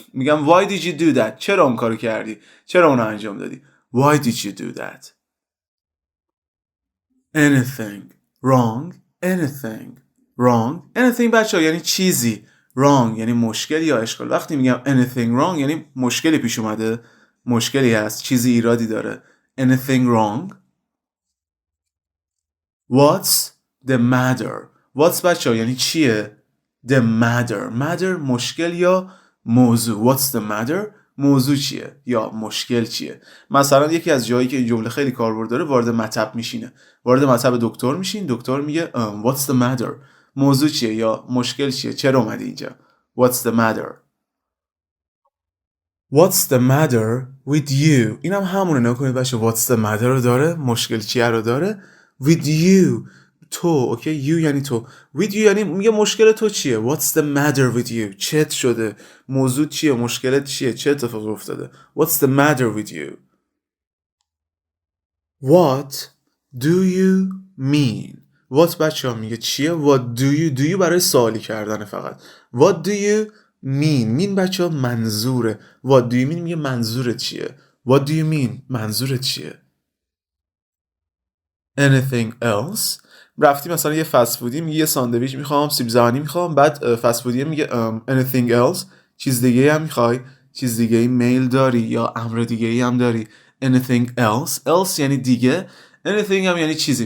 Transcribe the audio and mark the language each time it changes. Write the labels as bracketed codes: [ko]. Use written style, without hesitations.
[fa] میگم [en] why did you do that [fa] چرا اون کارو کردی. چرا اونو انجام دادی. [en] why did you do that. anything wrong anything wrong anything [fa] بچه ها یعنی چیزی. wrong یعنی مشکل یا اشکال. وقتی میگم [en] anything wrong [fa] یعنی مشکلی پیش اومده. مشکلی هست. چیزی ایرادی داره. [en] anything wrong. What's the matter. [fa] What's بچه ها یعنی چیه. [en] The matter. [fa] matter مشکل یا موضوع. [en] What's the matter [fa] موضوع چیه یا مشکل چیه. مثلا یکی از جایی که این جمله خیلی کاربرد داره وارد مطب میشینه. وارد مطب دکتر میشین. دکتر میگه [en] What's the matter [fa] موضوع چیه یا مشکل چیه. چرا اومدی اینجا. [en] What's the matter. What's the matter with you. [fa] اینم همونه نکنید بچه. [en] What's the matter [fa] رو داره. مشکل چیه رو داره. [en] With you [fa] تو. اوکی you یعنی تو. [en] With you [fa] یعنی میگه مشکل تو چیه. [en] What's the matter with you [fa] چت شده. موضوع چیه. مشکلت چیه. چه اتفاقی افتاده. [en] What's the matter with you. What do you mean. [fa] What بچه ها میگه چیه. [en] What do you [fa] برای سوالی کردن فقط. [en] What do you mean [fa] بچه ها منظوره. [en] What do you mean [fa] میگه منظورت چیه. [en] What do you mean [fa] منظورت چیه. [en] anything else. [fa] رفتی مثلا یه فست فودی میگه یه ساندویچ میخوام سیب زمینی میخوام. بعد فست فودی میگه [en] anything else [fa] چیز دیگه هم میخوای. چیز دیگه ای میل داری یا امر دیگه ای هم داری. [en] anything else [fa] یعنی دیگه. anything هم یعنی چیزی.